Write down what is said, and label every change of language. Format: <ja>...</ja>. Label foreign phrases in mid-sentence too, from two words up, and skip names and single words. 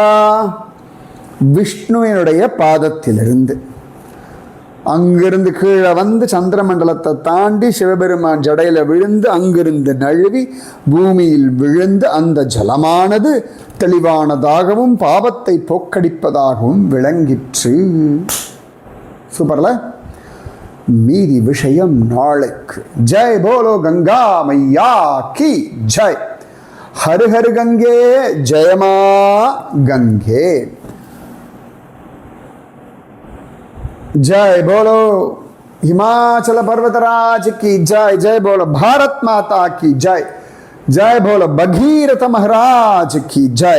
<ta>விஷ்ணுவினுடைய பாதத்திலிருந்து அங்கிருந்து கீழே வந்து சந்திரமண்டலத்தை தாண்டி சிவபெருமான் ஜடையில் விழுந்து அங்கிருந்து நழுவி பூமியில் விழுந்து அந்த ஜலமானது தெளிவானதாகவும் பாவத்தை போக்கடிப்பதாகவும் விளங்கிற்று. சூப்பர்ல. மீதி விஷயம் நாளைக்கு.</ta> <hi>जय बोलो गंगा मैया की जय. हर हर गंगे जय मां गंगे. जय बोलो हिमाचल पर्वतराज की जय. जय बोलो भारत माता की जय. जय बोलो भगीरथ महाराज की जय.</hi>